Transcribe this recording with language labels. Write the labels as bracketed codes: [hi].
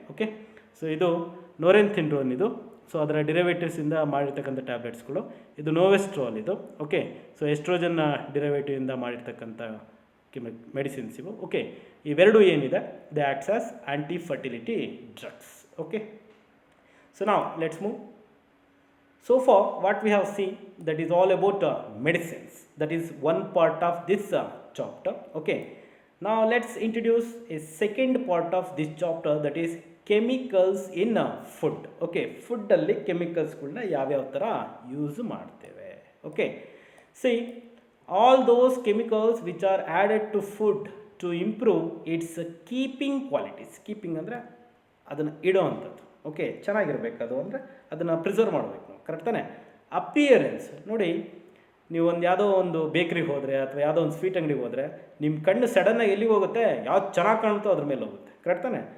[kn] Okay, so ಇದು ನೋರೆಥಿನ್ಡ್ರೋನ್, ಇದು so ಅದರ ಡಿರೈವೇಟಿವ್ಸಿಂದ ಮಾಡಿರ್ತಕ್ಕಂಥ ಟ್ಯಾಬ್ಲೆಟ್ಸ್ಗಳು. ಇದು ನೋವೆಸ್ಟ್ರಾಲ್ ಇದು. ಓಕೆ, ಸೊ ಎಸ್ಟ್ರೋಜನ್ನ ಡಿರೈವೇಟಿವಿಂದ ಮಾಡಿರ್ತಕ್ಕಂಥ ಮೆಡಿಸಿನ್ಸ್ ಇವು. ಓಕೆ, ಇವೆರಡು ಏನಿದೆ [en] They acts as anti fertility drugs. [kn] Okay, so ನಾವು let's move. [en] So far what we have seen, that is all about medicines. That is one part of this chapter. Okay, now let's introduce a second part of this chapter, that is chemicals in food. [kn] Okay, food alli chemicals gulna yav tara use ಮಾಡ್ತೇವೆ. [en] Okay, see all those chemicals which are added to food to improve its keeping qualities. [kn] Keeping ಅಂದರೆ ಅದನ್ನು ಇಡೋ ಅಂಥದ್ದು. Okay, ಚೆನ್ನಾಗಿರ್ಬೇಕು ಅದು, ಅಂದರೆ ಅದನ್ನು preserve ಮಾಡಬೇಕು ನಾವು, ಕರೆಕ್ಟ್ ತಾನೆ? ಅಪಿಯರೆನ್ಸ್ ನೋಡಿ, ನೀವು ಯಾವುದೋ ಒಂದು ಬೇಕ್ರಿಗೆ ಹೋದರೆ ಅಥವಾ ಯಾವುದೋ ಒಂದು ಸ್ವೀಟ್ ಅಂಗಡಿಗೆ ಹೋದರೆ ನಿಮ್ಮ ಕಣ್ಣು ಸಡನ್ನಾಗಿ ಎಲ್ಲಿ ಹೋಗುತ್ತೆ, ಯಾವ್ದು ಚೆನ್ನಾಗಿ ಕಾಣುತ್ತೋ ಅದ್ರ ಮೇಲೆ ಹೋಗುತ್ತೆ, ಕರೆಕ್ಟ್ ತಾನೆ?